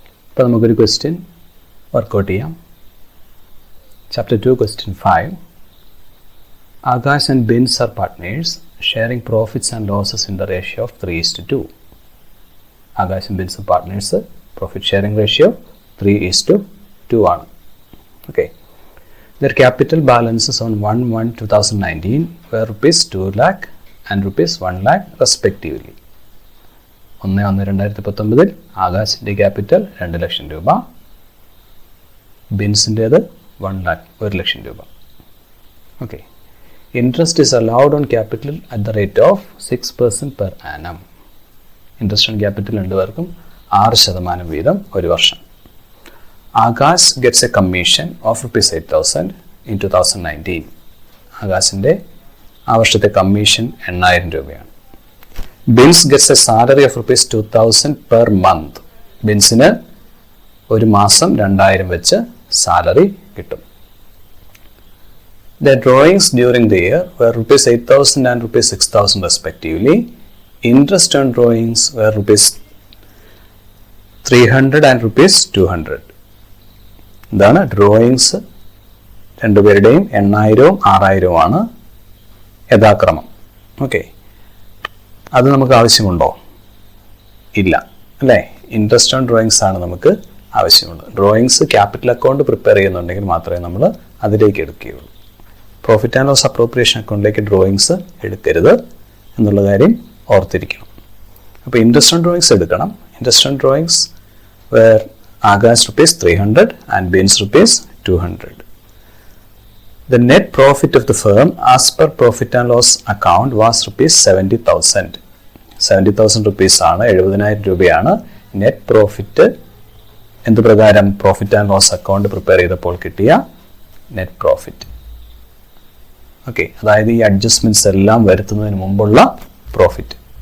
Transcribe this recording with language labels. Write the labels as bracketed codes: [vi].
[ml] അപ്പോൾ നമുക്കൊരു question workout ചെയ്യാം. [en] Chapter 2 question 5. Akash and Bins are partners sharing profits and losses in the ratio of 3:2. Akash and Bins are partners, profit sharing ratio 3:2 [ml] ആണ്. [en] Okay. Their capital balances on 1/1/2019 were rupees 2 lakh and rupees 1 lakh respectively. [ml] 1/1/2019 ആകാശിൻ്റെ capital 2 ലക്ഷം രൂപ, ബിൻസിൻ്റേത് 1 lakh 1 ലക്ഷം രൂപ. [en] Okay, interest is allowed on capital at the rate of 6% per annum. [ml] Interest on capital രണ്ടുപേർക്കും 6% വീതം ഒരു വർഷം. [en] Akash gets a commission of rupees 8,000 in 2019. [ml] ആകാശിൻ്റെ ആ വർഷത്തെ commission 8,000 രൂപയാണ്. [en] Bins gets a salary of rupees 2,000 per month. [ml] ബിൻസിന് ഒരു മാസം 2,000 വെച്ച് സാലറി കിട്ടും. [en] The drawings during the year were rupees 8,000 and rupees 6,000 respectively. Interest on drawings were rupees 300 and rupees 200. [ml] ഇതാണ് drawings രണ്ടുപേരുടെയും 8,000 6,000 ആണ് യഥാക്രമം. ഓക്കെ, അത് നമുക്ക് ആവശ്യമുണ്ടോ? ഇല്ല അല്ലേ? ഇൻട്രസ്റ്റ് ഓൺ ഡ്രോയിങ്സ് ആണ് നമുക്ക് ആവശ്യമുണ്ട്. ഡ്രോയിങ്സ് ക്യാപിറ്റൽ അക്കൗണ്ട് പ്രിപ്പയർ ചെയ്യുന്നുണ്ടെങ്കിൽ മാത്രമേ നമ്മൾ അതിലേക്ക് എടുക്കുകയുള്ളൂ. പ്രോഫിറ്റ് ആൻഡ് ലോസ് അപ്രോപ്രിയേഷൻ അക്കൗണ്ടിലേക്ക് ഡ്രോയിങ്സ് എടുക്കരുത് എന്നുള്ള കാര്യം ഓർത്തിരിക്കണം. അപ്പോൾ ഇൻട്രസ്റ്റ് ഓൺ ഡ്രോയിങ്സ് എടുക്കണം. [en] Interest on drawings were Agas rupees 300 and Bins rupees 200. The net profit of the firm as per profit and loss account was rupees 70,000. [ml] 70,000 rupees ആണ്, 70,000 രൂപയാണ് net profit എന്ത് പ്രകാരം profit and loss account prepare ചെയ്തപ്പോൾ കിട്ടിയ net profit. Okay, അതായത് ഈ adjustments എല്ലാം വരുത്തുന്നതിന് മുമ്പുള്ള പ്രോഫിറ്റ്.